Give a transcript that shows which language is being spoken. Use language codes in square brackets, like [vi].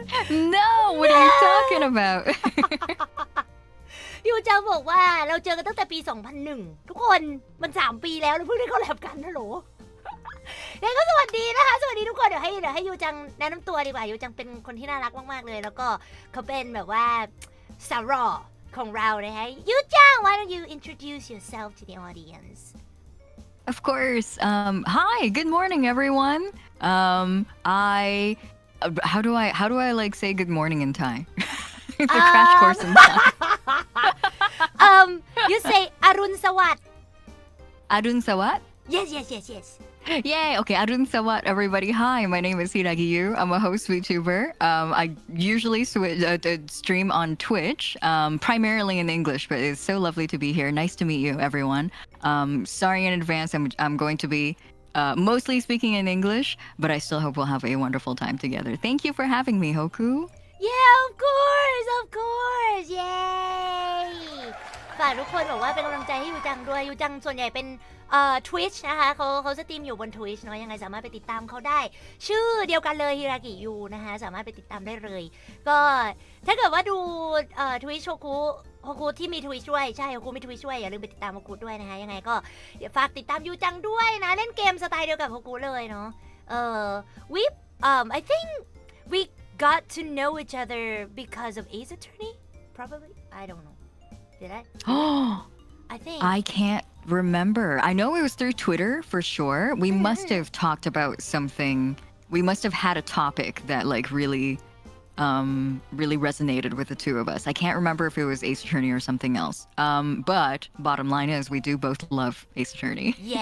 [en] No, what are you talking about? [th] ยูจังบอกว่าเราเจอกันตั้งแต่ปี 2001 ทุกคนมัน3 ปีแล้วเราเพิ่งได้คอลแลบกันฮัลโหลยังก็สวัสดีนะคะสวัสดีทุกคนเดี๋ยวให้ยูจังแนะนำตัวดีกว่ายูจังเป็นคนที่น่ารักมากๆเลยแล้วก็เขาเป็นแบบว่าสาวหล่อของเรานะคะยูจัง [en] why don't you introduce yourself to the audience Of course. Hi, good morning, everyone. How do I like say good morning in Thai? It's a crash course in Thai. You say อรุณสวัสดิ์ Arun Sawat? yes Yay! Okay, Arun Sawat, everybody. Hi, my name is Hiragiyu. I'm a host VTuber. I usually stream on Twitch, primarily in English, but it's so lovely to be here. Nice to meet you, everyone. Sorry in advance, I'm going to be mostly speaking in English, but I still hope we'll have a wonderful time together. Thank you for having me, Hoku. yeah of course yay [th] ฝากทุกคนบอกว่าเป็นกำลังใจให้ยูจังด้วยยูจังส่วนใหญ่เป็นTwitch นะคะเขาสตรีมอยู่บน Twitch เนาะยังไงสามารถไปติดตามเขาได้ชื่อเดียวกันเลยฮิรากิยูนะคะสามารถไปติดตามได้เลยก็ถ้าเกิดว่าดู Twitch โฮคุที่มี Twitch ด้วยใช่โฮคุมี Twitch ด้วยอย่าลืมไปติดตามโฮคุด้วยนะคะยังไงก็ฝากติดตามยูจังด้วยนะเล่นเกมสไตล์เดียวกับโฮคุเลยเนาะ [en] we I think we got to know each other because of Ace Attorney probably I don't know did I I think I can't remember. I know it was through Twitter for sure. We must have talked about something. We must have had a topic that like really resonated with the two of us. I can't remember if it was Ace Attorney or something else. But bottom line is we do both love Ace Attorney.